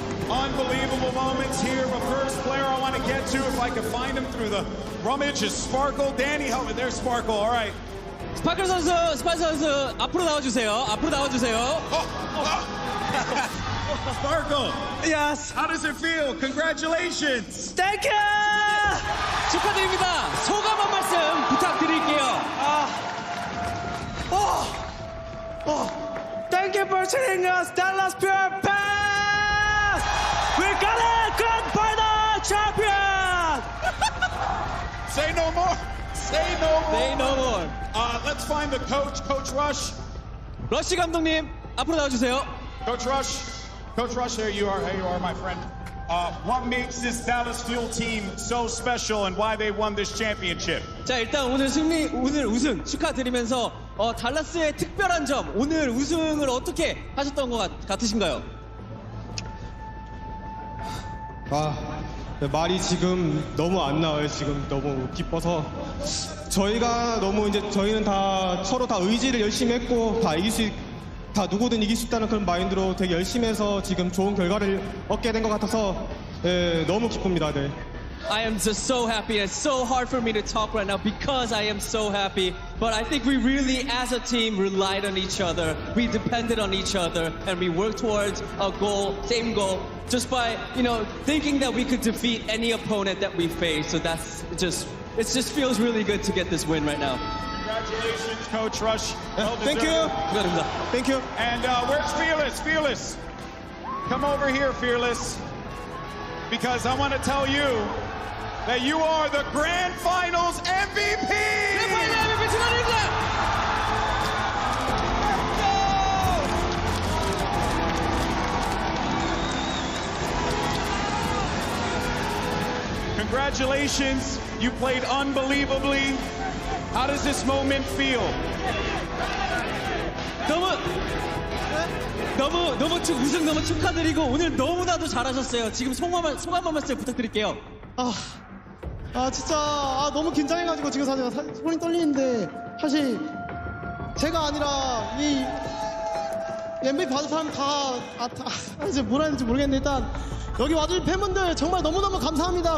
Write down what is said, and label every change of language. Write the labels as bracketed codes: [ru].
[en] Unbelievable moments here, but first player I want to get to, if I can find him through the rummage, is Sparkle. Danny, help me. There's Sparkle. All right. [ko] 스파클 선수, 앞으로 나와주세요. 앞으로 나와주세요. [en] Sparkle. Yes. How does it feel? Congratulations. Thank you! [ko] 축하드립니다. 소감 한 말씀 부탁드릴게요. [en] Thank you for treating us, Dallas Pure Pass! We got it! Grand Final Champion! Say no more. Say no more. Say no more. Let's find the coach, Coach Rush. [ko] 러쉬 감독님, 앞으로 나와주세요. [en] Coach Rush, here you are, my friend. What makes this Dallas Fuel team so special and why they won this championship? [ko] 자, 일단 오늘 우승 축하드리면서 달라스의 특별한 점, 오늘 우승을 어떻게 하셨던 것 같으신가요? 말이 지금 너무 안 나와요. 지금 너무 기뻐서 저희는 다 서로 다 의지를 열심히 했고 다 누구든 이길 수 있다는 그런 마인드로 되게 열심히 해서 지금 좋은 결과를 얻게 된 것 같아서 너무 기쁩니다. 네. [en] I am just so happy. It's so hard for me to talk right now because I am so happy. But I think we really, as a team, relied on each other. We depended on each other, and we worked towards a goal, same goal, just by thinking that we could defeat any opponent that we faced. So it just feels really good to get this win right now. Congratulations, Coach Rush. Thank you. Thank you. And where's Fearless? Fearless, come over here, Fearless. Because I want to tell you that you are the Grand Finals MVP! Congratulations, you played unbelievably. How does this moment feel? [ko] 우승 너무 축하드리고 오늘 너무나도 잘하셨어요. 지금 소감 한 말씀 부탁드릴게요. 진짜 너무 긴장해가지고 지금 사실 손이 떨리는데 사실 제가 아니라 이 MVP 받은 사람 다 이제 뭐라 했는지 모르겠는데 일단 여기 와주신 팬분들 정말 너무너무 감사합니다.